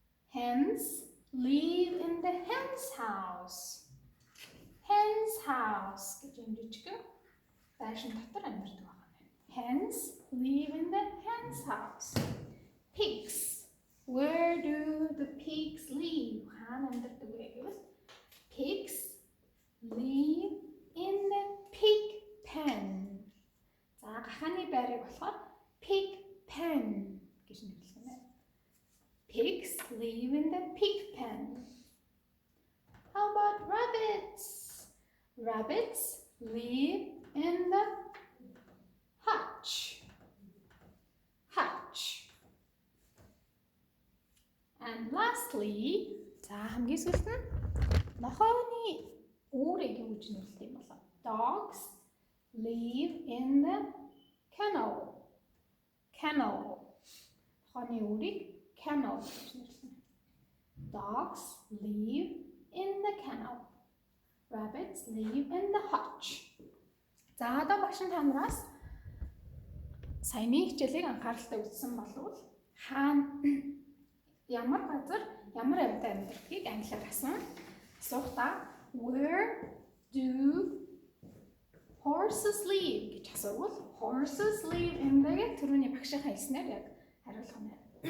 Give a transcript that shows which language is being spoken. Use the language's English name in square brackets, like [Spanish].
[English] Hens live in the hen's house. [Mongolian] Hen's house гэж нэрчдэг. Байшин дотор амьдардаг байна. [English] Hens live in the hen's house. Pigs. Where do the pigs live? [Mongolian] Хаана амьдардаг вэ гэвэл [English] pigs live in the pig pen. [Mongolian] За гахааны байрыг болохоор [English] pig pen [Mongolian] гэж нэрлэсэн байна. [English] Pigs live in the pig pen. How about rabbits? Rabbits live in the hutch. Hutch. And lastly, [Mongolian] за хамгийн сүүлд нь нохооны үүрэг юу гэж нэрлэдэг юм болоо? [English] Dogs live in the kennel. Kennel. [Mongolian] Нохооны үүрэг kennel гэж нэрлэдэг. [English] Dogs live in the kennel. Rabbits live in the hutch. [Mongolian] За одоо багш та нараас саяны хичээлийг анхааралтай үзсэн болвол хаана ямар газар ямар амьтан амьдрахыг англиар асуусан. Асуухдаа [English] where do horses live [Mongolian] гэж асуувал [English] horses live in the [Mongolian] гэх түрүүний багшийнхаа хэлснээр яг хариулах юм байна.